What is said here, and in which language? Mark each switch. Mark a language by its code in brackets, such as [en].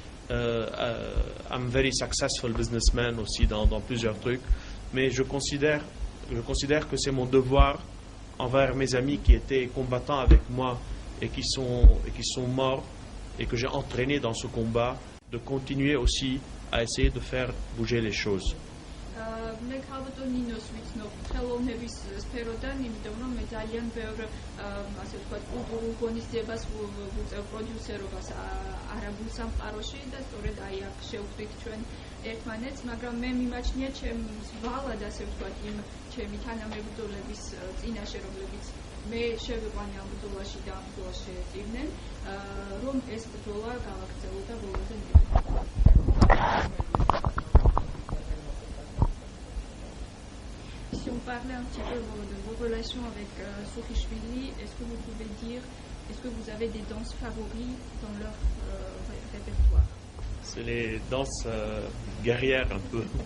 [en] I'm very successful businessman [fr] aussi dans plusieurs trucs, mais je considère que c'est mon devoir envers mes amis qui étaient combattants avec moi et qui sont morts et que j'ai entraîné dans ce combat, de continuer aussi à essayer de faire bouger les choses. [ka] მე ქალბატონ ნინოს ვიცნობ ხელოვნების სფეროდან, იმიტომ რომ მე ძალიან ბევრ ასე ვთქვათ კულტურულ ღონისძიებას ვუწევ პროდიუსერობას არაბულ სამყაროში და სწორედ აი აქ შევხვდით ჩვენ ერთმანეთს, მაგრამ მე მიმაჩნია ჩემს ვალად ასე ვთქვათ იმ ჩემი თანამებრძოლების წინაშე, რომლებიც მე შევიყვანე ამ ბრძოლაში და ამ ბრძოლაში შეეწირნენ, რომ ეს ბრძოლა გავაგრძელოთ ბოლომდე. [fr] Si on parlait un petit peu de vos relations avec Sokhishvili, est-ce que vous pouvez dire, est-ce que vous avez des danses favoris dans leur répertoire? C'est les danses guerrières un peu.